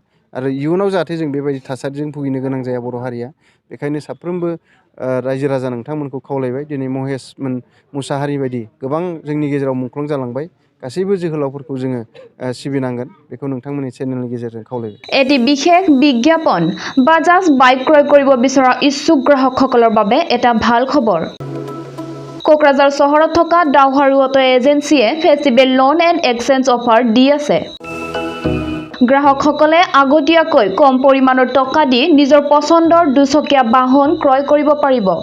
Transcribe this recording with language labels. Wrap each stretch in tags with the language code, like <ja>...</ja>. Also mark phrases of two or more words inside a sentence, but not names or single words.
<brx>आरो इयुनाव जाहाथे जों बेबायदि थासारिजों भुगिनो गोनां जाया बर' हारिया। बेखायनो साफ्रोमबो रायजो राजा नोंथांमोनखौ खावलायबाय, दिनै महेश मुसाहारि बायदि गोबां जोंनि गेजेराव मुंख्लं जालांबाय, गासैबो जोहोलावफोरखौ जोङो सिबिनांगोन। बेखौ नोंथांमोननि चेनेलनि गेजेरजों खावलायबाय।</brx> <as>এটি বিশেষ বিজ্ঞাপন। বাজাজ বাইক ক্ৰয় কৰিব বিচৰা ইচ্ছুক গ্ৰাহকসকলৰ বাবে এটা ভাল খবৰ। কোকৰাঝাৰ চহৰত থকা ডাউহাৰু অটো এজেন্সিয়ে</as> <en>festival loan and exchange offer</en> <as>দি আছে। গ্ৰাহকসকলে আগতীয়াকৈ কম পৰিমাণৰ টকা দি নিজৰ পচন্দৰ দুচকীয়া বাহন ক্ৰয় কৰিব পাৰিব।</as>